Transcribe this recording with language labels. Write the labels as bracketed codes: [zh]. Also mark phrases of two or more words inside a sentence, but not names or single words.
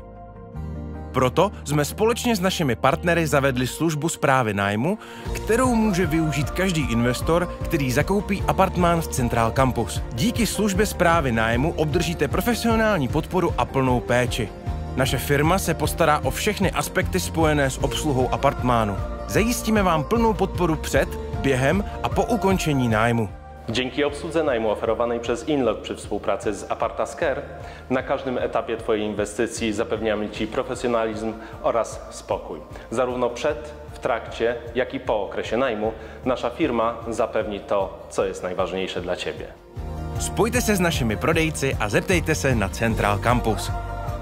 [cs] Proto jsme společně s našimi partnery zavedli službu správy nájmu, kterou může využít každý investor, který zakoupí apartmán v Central Campus. Díky službě správy nájmu obdržíte profesionální podporu a plnou péči. Naše firma se postará o všechny aspekty spojené s obsluhou apartmánu. Zajistíme vám plnou podporu před, během a po ukončení nájmu. [pl] Dzięki obsłudze najmu oferowanej przez Inlock przy współpracy z Apartascare na każdym etapie Twojej inwestycji zapewniamy Ci profesjonalizm oraz spokój. Zarówno przed, w trakcie, jak i po okresie najmu nasza firma zapewni to, co jest najważniejsze dla Ciebie. [cs] Spojte se s našimi prodejci a zeptejte se na Central Campus.